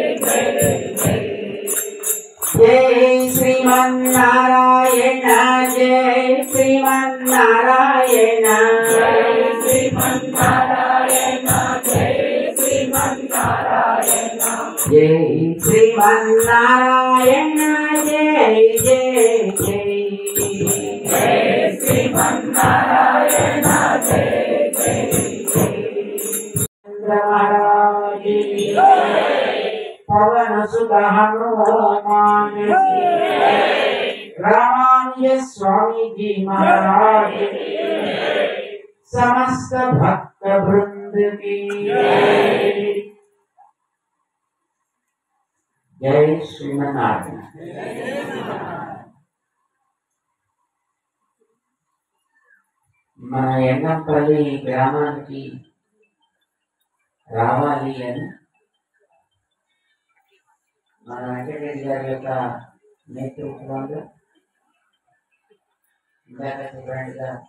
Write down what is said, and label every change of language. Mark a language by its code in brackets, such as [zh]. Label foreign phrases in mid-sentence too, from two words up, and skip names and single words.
[te] శ్రీమన్నారాయణ జై శ్రీమన్నారాయణ జై శ్రీమన్నారాయణ జై శ్రీమన్నారాయణ జై శ్రీమన్నారాయణ జై జై జై జై శ్రీమన్నారాయణ జై జై పవన సుత హనుమాన్ రామానుజ స్వామి [hi] महाराज समस्त भक्त वृंद की जय श्रीमन्नारायण। [te] మన ఎంగంపల్లి గ్రామానికి రావాలి అని మన వెంకటరెడ్డి గారి యొక్క నేతృత్వంలో ఇందాక చెప్పినట్టుగా